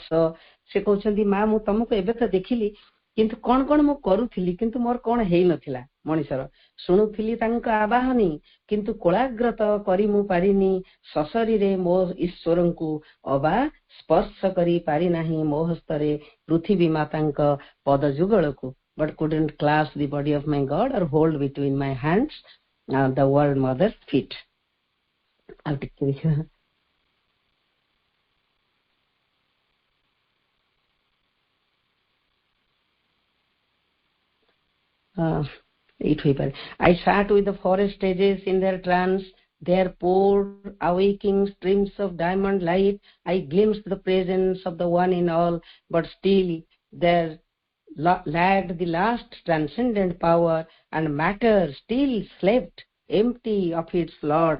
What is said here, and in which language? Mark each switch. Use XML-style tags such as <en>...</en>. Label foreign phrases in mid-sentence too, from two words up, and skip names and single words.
<or>ସେ କହୁଛନ୍ତି ମା, ମୁଁ ତମକୁ ଏବେ ତ ଦେଖିଲି, କିନ୍ତୁ କଣ କଣ ମୁଁ କରୁଥିଲି, କିନ୍ତୁ ମୋର କଣ ହେଇନଥିଲା ମଣିଷର। ଶୁଣୁଥିଲି ତାଙ୍କ ଆବାହନୀ, କିନ୍ତୁ କୋଳାଗ୍ରତ କରି ମୁଁ ପାରିନି ସଶରୀରେ ମୋ ଈଶ୍ୱରଙ୍କୁ, ଅବା ସ୍ପର୍ଶ କରି ପାରିନାହିଁ ମୋ ହସ୍ତରେ ପୃଥିବୀ ମାତାଙ୍କ ପଦ ଯୁଗଳକୁ,</or> <en>but couldn't clasp the body of my God or hold between my hands the world mother's feet.</en> <or>ଆଉ ଟିକେ ଦେଖିବା। ଏଇଠୁ ହେଇପାରେ।</or> <en>I sat with the forest edges in their trance, there poured awaking streams of diamond light. I glimpsed the presence of the one in all, but still there lagged the last transcendent power, and matter still slept empty of its Lord.</en>